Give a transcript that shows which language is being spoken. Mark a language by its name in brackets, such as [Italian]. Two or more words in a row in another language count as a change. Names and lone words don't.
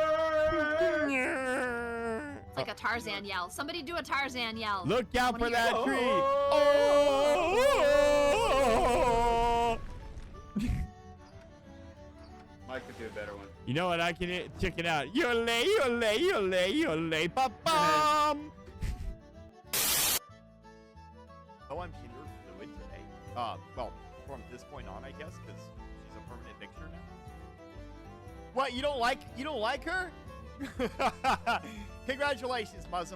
[English] It's like a Tarzan yell. Somebody do a Tarzan yell. Look out for that tree! Mike could do a better one. You know what? I can check it out. Yole, yole, yole, yole, ba-bum! Oh, I'm Kinder Fluid today. Well, from this point on, I guess, because she's a permanent fixture now. What? You don't like her? Congratulations, Muslim.